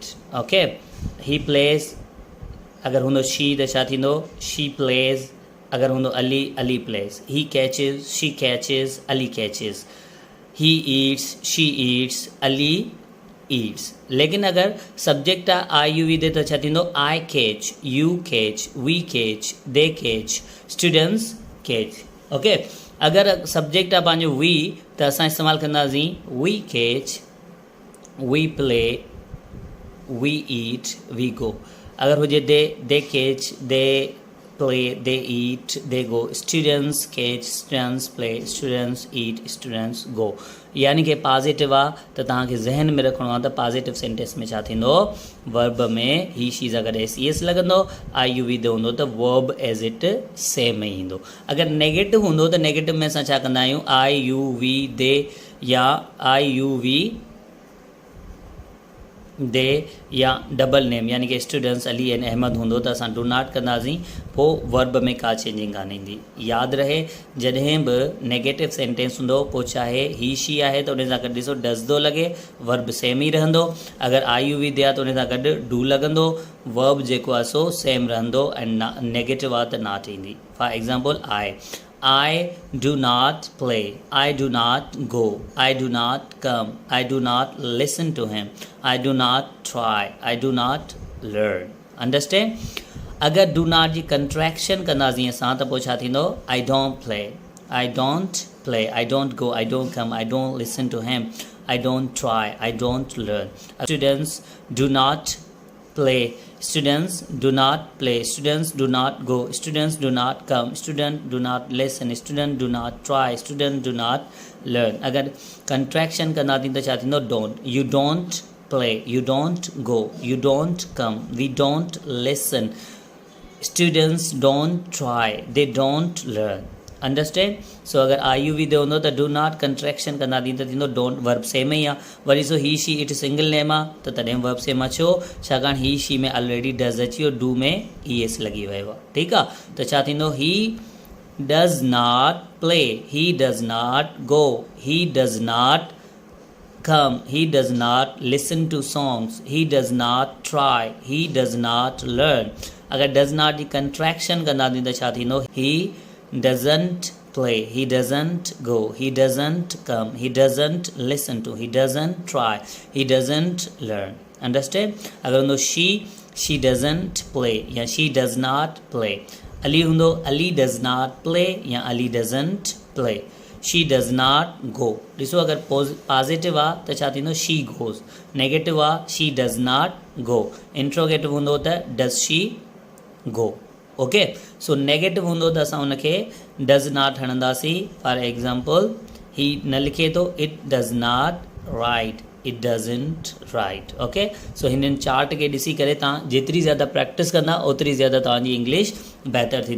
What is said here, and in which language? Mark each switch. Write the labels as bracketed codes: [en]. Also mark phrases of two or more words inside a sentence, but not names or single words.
[sd] ओके, [en] he plays [sd] अगरि हूंदो शी त छा थींदो? [en] she plays. [sd] अगरि हूंदो अली, [en] Ali plays. he catches, she catches, Ali catches. he eats, she eats, Ali eats. [sd] लेकिन अगरि सब्जेक्ट आहे IUV दे त छा थींदो? [en] I catch, you catch, we catch, they catch, students catch. [sd] ओके, अगरि सब्जेक्ट आहे पंहिंजो वी त असां इस्तेमालु कंदासीं [en] we catch, we play, we eat, we go. [sd] अगर हुजे [en] they catch, they play, they eat, they go. students catch, students play, students eat, students go. [sd] यानी कि पॉजिटिव आहे त तव्हांखे ज़हन में रखिणो आहे त [en] positive sentence [sd] में छा थींदो? वर्ब में ही शी सां गॾु SES लॻंदो. IUV ते हूंदो त वर्ब [en] as it same [sd] ई ईंदो. अगरि नेगेटिव हूंदो त नेगेटिव में असां छा कंदा आहियूं? IUV दे या IUV दे या [en] double name, [sd] यानी कि स्टूडेंट्स अली एंड अहमद हूंदो त असां [en] do not [sd] कंदासीं, पोइ वर्ब में का चेंजिंग कान ईंदी. यादि रहे जॾहिं बि नेगेटिव सेंटेंस हूंदो, पोइ चाहे ही शी आहे त उन सां गॾु ॾिसो डज़ थो लॻे, वर्ब सेम ई रहंदो. अगरि IUV दे आहे त उन सां गॾु डू लॻंदो, वर्ब जेको आहे सो सेम रहंदो ऐं नेगेटिव आहे त नॉट ईंदी. [en] for example I do not play, I do not go, I do not come, I do not listen to him, I do not try, I do not learn. [sd] Understand? अगर [en] do not [sd] जी contraction कंदासीं असां त पोइ छा थींदो? [en] I don't play, I don't play, I don't go, I don't come, I don't listen to him, I don't try, I don't learn. Students do not play, students do not play, students do not go, students do not come, student do not listen, student do not try, student do not learn. [sd] अगर contraction कंदा थी त छा थींदो? [en] don't. You don't play, you don't go, you don't come, we don't listen, students don't try, they don't learn. [sd] अंडरस्टैंड? सो अगरि IUV दे हूंदो त [en] do not contraction [sd] कंदा थी त थींदो डोंट. वर्ब सेम ई आहे. वरी सो [en] he she it single name [sd] आहे त तॾहिं वर्ब सेम आहे. छो? छाकाणि [en] he she [sd] में [en] already does [sd] अची वियो, डू में ES लॻी वियो आहे. ठीकु आहे, त छा थींदो? [en] he does not play, he does not go, he does not come, he does not listen to songs, he does not try, he does not learn. [sd] अगर [en] does not [sd] जी contraction कंदा थी त छा थींदो? [en] he doesn't play, he doesn't go, he doesn't come, he doesn't listen to, he doesn't try, he doesn't learn. Understand? [sd] अगर हूंदो [en] she doesn't play या she does not play. Ali हूंदो Ali does not play या Ali doesn't play. she does not go. [sd] ॾिसो अगर पॉजिटिव आहे त छा थींदो? [en] she goes. [sd] नेगेटिव आहे [en] she does not go. [sd] इंट्रोगेटिव हूंदो त [en] does she go. ओके. [sd] सो नेगेटिव हूंदो त असां उनखे [en] does not [sd] हणंदासीं. [en] for example [sd] ही न लिखे थो, [en] it does not write, it doesn't write. ओके. [sd] सो हिननि चार्ट खे ॾिसी करे तव्हां जेतिरी ज़्यादा प्रैक्टिस कंदा ओतिरी ज़्यादा तव्हांजी इंग्लिश बहितर थींदी.